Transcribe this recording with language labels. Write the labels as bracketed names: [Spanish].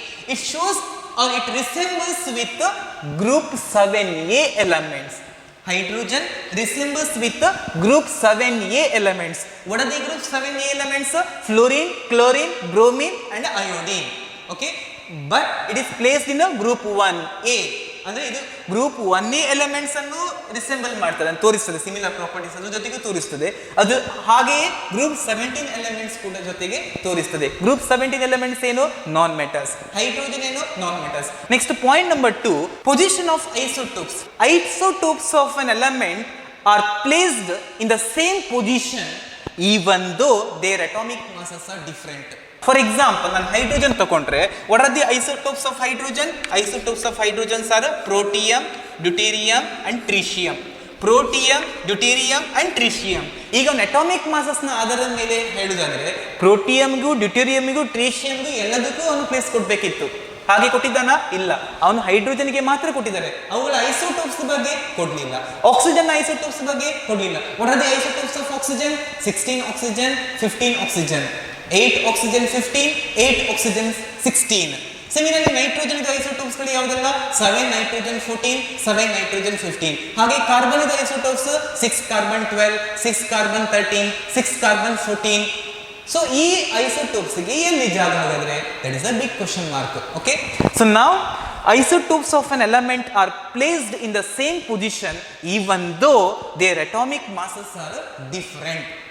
[English] It shows or it resembles with the group 7A elements. Hydrogen resembles with the group 7A elements. What are the group 7A elements? Fluorine, chlorine, bromine and iodine. Okay, but it is placed in a group 1A. [Kannada] ಅಂದ್ರೆ ಇದು group 1A elements ಅನ್ನು resemble ಮಾಡ್ತದೆ, ತೋರಿಸ್ತದೆ, similar properties ಅನ್ನು ಜೊತೆಗೆ ತೋರಿಸ್ತದೆ. ಅದು ಹಾಗೆಯೇ ಗ್ರೂಪ್ 17 ಎಲಿಮೆಂಟ್ಸ್ ಕೂಡ ಜೊತೆಗೆ ತೋರಿಸ್ತದೆ. ಗ್ರೂಪ್ 17 ಎಲಿಮೆಂಟ್ಸ್ ಏನು, ನಾನ್ ಮೆಟಲ್ಸ್. ಹೈಡ್ರೋಜನ್ ಏನು, non metals. [English] Next point number 2, position of isotopes. Isotopes of an element are placed in the same position even though their atomic masses are different. For example, [Kannada] ನಾನು hydrogen ತಗೊಂಡ್ರೆ, [English] What are the isotopes of hydrogen? Isotopes of hydrogens are protium, deuterium and tritium. [Kannada] ಪ್ರೋಟಿಯಂ, deuterium and ಟ್ರಿಶಿಯಂ. ಈಗ ಒಂದು atomic masses ನ ಆಧಾರದ ಮೇಲೆ ಹೇಳುದಾದ್ರೆ, ಪ್ರೋಟಿಯಂಗೂ, ಡ್ಯೂಟೇರಿಯಂಗೂ, ಟ್ರಿಶಿಯಂಗೂ ಎಲ್ಲದಕ್ಕೂ ಅವನು place ಕೊಡ್ಬೇಕಿತ್ತು. ಹಾಗೆ ಕೊಟ್ಟಿದ್ದಾನ? ಇಲ್ಲ, ಅವನು ಹೈಡ್ರೋಜನ್ಗೆ ಮಾತ್ರ ಕೊಟ್ಟಿದ್ದಾರೆ. ಅವುಗಳ ಐಸೋಟೋಪ್ಸ್ ಬಗ್ಗೆ ಕೊಡ್ಲಿಲ್ಲ. ಆಕ್ಸಿಜನ್ ಐಸೋಟೋಪ್ಸ್ ಬಗ್ಗೆ ಕೊಡ್ಲಿಲ್ಲ. [English] What are the isotopes of oxygen? 16 oxygen, 15 oxygen, 8 oxygen 15, 8 oxygen 16. [Kannada] Similarly, nitrogen the isotopes ಗಳು ಯಾವುದೆಲ್ಲ? 7 nitrogen 14, 7 nitrogen 15. ಹಾಗೆ carbon the isotopes 6 carbon 12, 6 carbon 13, 6 carbon 14. So ಈ ಐಸೋಟೋಪ್ಸ್ ಗೆ ಎಲ್ಲಿ ಜಾಗ ಹಾಗಾದ್ರೆ? [English] That is a big question mark. Okay, so now isotopes of an element are placed in the same position even though their atomic masses are different.